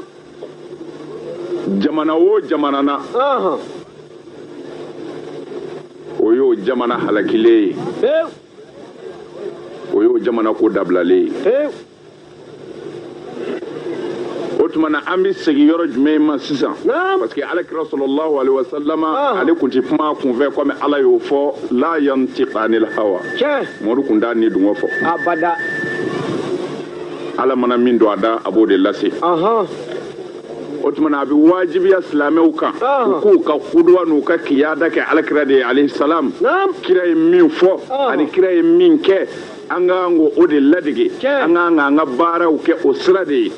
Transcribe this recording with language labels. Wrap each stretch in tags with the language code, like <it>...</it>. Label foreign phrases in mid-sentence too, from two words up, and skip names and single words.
<bm>Jamana o jamana na. O y'o jamana halakilen ye. Pewu. O y'o jamana ko dabilalen ye. Pewu. O tuma na an bɛ segin yɔrɔ jumɛn ma sisan. Naam. Parce que alakira</bm> <ar>صلى الله عليه وسلم</ar> <bm>ale kun tɛ kuma kunfɛ comme ala y'o fɔ</bm> <ar>لا ينطق عن الهوى.</ar> <bm>Tiɲɛ. Mɔdu kun t'a ni dungɔ fɔ. Abada. Ala mana min don a da a b'o de lase. O tuma na a bɛ wajibiya silamɛw kan u k'u ka kuduwa n'u ka kiyada kɛ alakira de ye</bm> <ar>عليه السلام.</ar> <bm>Kira ye min fɔ ani kira ye min kɛ an k'an k'o de ladege an k'an k'an ka baaraw kɛ o sira de ye.</bm>